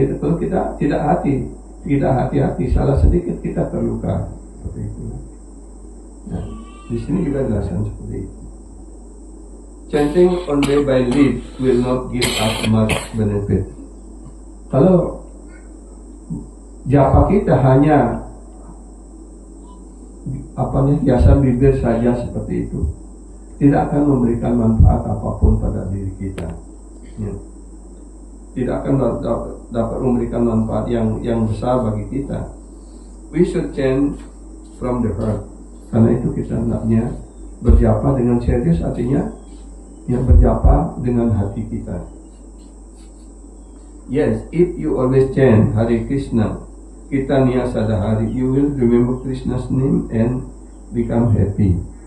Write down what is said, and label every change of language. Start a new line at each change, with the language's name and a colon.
Indonesian: Kalau kita tidak hati-hati, salah sedikit kita terluka seperti itu, ya. Di sini juga jelaskan seperti itu.
English: Chanting on day by leaf will not give us much benefit.
Indonesian: Kalau japa kita hanya hiasan bibir saja seperti itu, tidak akan memberikan manfaat apapun pada diri kita, ya. Tidak akan dapat memberikan manfaat yang besar bagi kita.
English: We should chant from the heart.
Indonesian: Karena itu kita hendaknya berjapa dengan serius, artinya yang berjapa dengan hati kita.
English: Yes, if you always chant Hare Krishna, Kirtaniya Sadahari, you will remember Krishna's name and become happy.